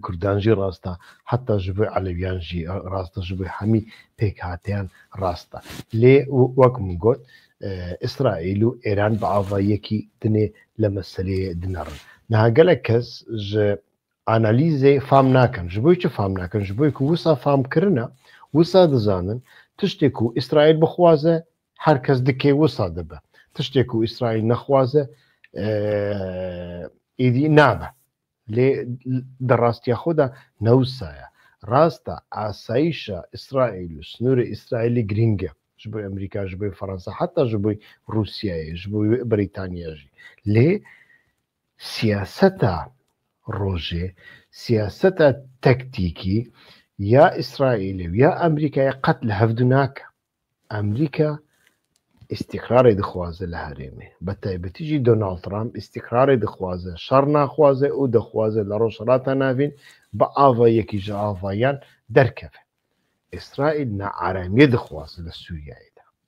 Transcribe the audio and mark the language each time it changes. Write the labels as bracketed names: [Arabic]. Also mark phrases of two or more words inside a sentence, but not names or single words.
[Kurdish] کوردانژی ڕاستە حتا ji بۆی عەلەویانژی ڕاستە ji بۆی هەمی پێک هاتیان ڕاستە لێ وەک من گوت ئیسرائیل و ئێران بە ئاڤایەکی دنێ لە مەسەلەیە دنەڕن ناگەلێک کەس ji ئانالیزێ فام ناکەن ji بۆی چ فام ناکەن ji بۆی ku wisa famkirina wisa dizanin tiştê ku ئیسرائیل bixwaze her kes dikê wisa dibe tiştê ku ئیسرائیل nexwaze êdî nabe لێ دەڕاستیا خۆدا نەوسایە ڕاستە ئاساییشە ئیسرائیل و سنوورە ئیسرائیلی گرینگە ji بۆی ئەمریکا ji بۆی فەڕەنسا حتا ji بۆی رووسایە ji بۆی بریتانیاژی لێ سیاسەتە ڕۆژێ سیاسەتە تەکتیکی یا ئیسرائیل و یا ئەمریکای قەت لە هەفتوو ناکە ئەمریکا استقرارێ دخوازە لە هەرێمێ بە تایبەتیژی دۆناڵد ترامپ استقرارێ دخوازە شەڕ ناخوازێ و دەخوازە لە ڕۆژهەڵاتە ناوین بە ئاڤایەکی ژە ئاڤایان دەرکەوێ ئیسرائیل نائارامیە دخوازە لە سووریایەدا